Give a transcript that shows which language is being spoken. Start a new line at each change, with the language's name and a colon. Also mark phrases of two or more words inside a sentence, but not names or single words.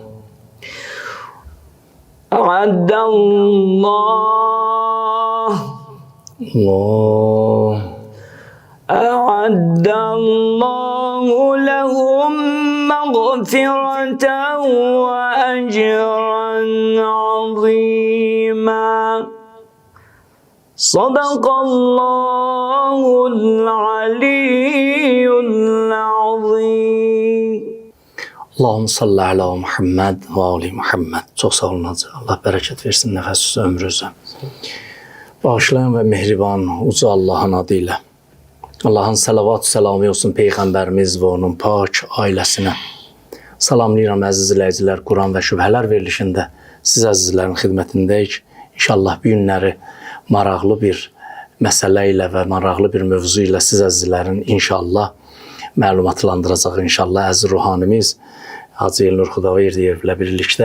Arabic: أعد الله لهم مغفرة وأجرا عظيما صدق الله العلي العظيم. اللهم صل على محمد وآل محمد.
Azerbaijani: Çok sağ olun hacı. Allah bereket versin nefessiz ömrünüze. Bağışlayan ve mehriban uca Allah'ın adıyla. Allah'ın salavat selamı olsun Peyğəmbərimiz və onun pak ailəsinə. Salamlayıram əziz izləyicilər, Quran və şübhələr verilişində siz əzizlərin xidmətindəyik. İnşallah bu günləri maraqlı bir məsələ ilə və maraqlı bir mövzu ilə siz əzizlərin inşallah məlumatlandıracaq inşallah əziz ruhanimiz Hacı Elnur Xudaverdiyevlə birlikdə.